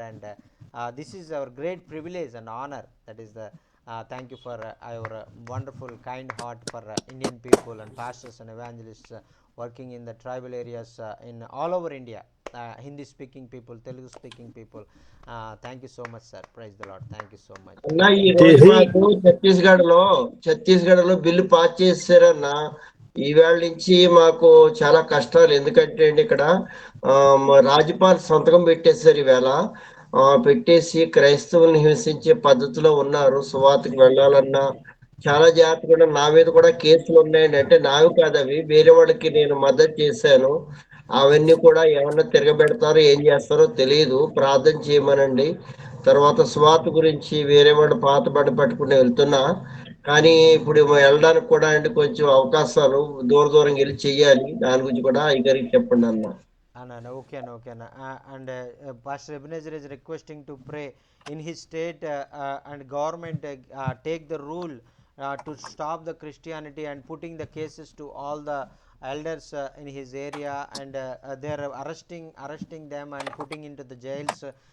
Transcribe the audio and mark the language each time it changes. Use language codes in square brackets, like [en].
[en] And this is our great privilege and honor. That is the thank you for your wonderful kind heart for Indian people and pastors and evangelists working in the tribal areas in all over India, Hindi speaking people, Telugu speaking people. Thank you so much, sir. Praise the Lord. Thank you so much. [te] అన్నా ఈ రోజు మాకు ఛత్తీస్గఢ్ లో bill pass చేశారన్నా. ఈవేళ నుంచి మాకు చాలా కష్టాలు, ఎందుకంటే అండి ఇక్కడ రాజ్యపాల్ సంతకం పెట్టేశారు ఈవేళ. పెట్టేసి క్రైస్తవుల్ని హింసించే పద్ధతిలో ఉన్నారు. సువార్తకు వెళ్ళాలన్నా చాలా జాగ్రత్తగా నా మీద కూడా కేసులు ఉన్నాయండి. అంటే నావి కాదు అవి, వేరే వాళ్ళకి నేను మద్దతు చేశాను. అవన్నీ కూడా ఏమన్నా తిరగబెడతారో ఏం చేస్తారో తెలియదు, ప్రార్థన చేయమనండి. తర్వాత స్వార్థ గురించి వేరే వాళ్ళు పాత బండి పట్టుకుని వెళ్తున్నా, కానీ ఇప్పుడు వెళ్ళడానికి కూడా అంటే కొంచెం అవకాశాలు దూరం వెళ్ళి చెయ్యాలి. దాని గురించి కూడా అయ్యగారికి చెప్పండి అన్న. [en] Okay, okay. And Pastor Ebenezer is requesting to pray in his state and government take the rule to stop the Christianity and putting the cases to all the elders in his area, and they are arresting them and putting into the jails.